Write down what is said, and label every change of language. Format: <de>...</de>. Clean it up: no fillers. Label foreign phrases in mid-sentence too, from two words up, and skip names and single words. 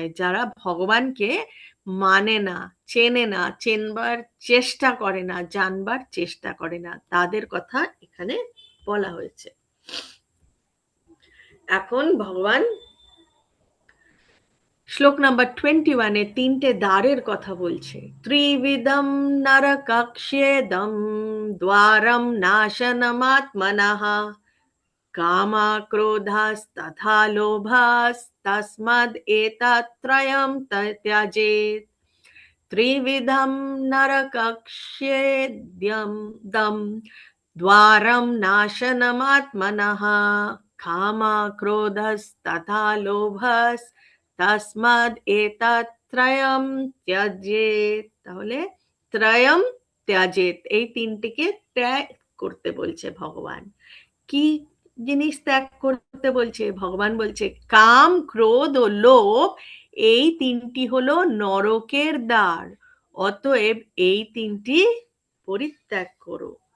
<bn>যারা ভগবানকে মানে না, চেনে না, চেনবার চেষ্টা করে না, জানবার চেষ্টা করে না, তাদের কথা এখানে বলা হয়েছে। এখন ভগবান শ্লোক নাম্বার 21-এ তিনটে দ্বারের কথা বলছে।</bn> <sa>ত্রিবিধম নরকক্ষ্যেদম দ্বারম নাশনমাত্মনঃ কামা ক্রোধাস্তথা লোভাস্তস্মাদ এতত্রয়ম ত্যজেৎ। ত্রিবিধম নরকক্ষ্যেদ্যম দম দ্বারম নাশনমাত্মনঃ কামা ক্রোধস্তথা লোভস্তস্মাদ এতত্রয়ম ত্যজেৎ।</sa> <bn>তাহলে</bn> <sa>ত্রয়ম ত্যজেৎ,</sa> <bn>এই তিনটিকে ত্যাগ করতে বলছে ভগবান। কি জিনিস ত্যাগ করতে বলছে? ভগবান বলছে কাম, ক্রোধ ও লোভ, এই তিনটি হলো নরকের দ্বার, অতএব এই তিনটি পরিত্যাগ করো।</bn>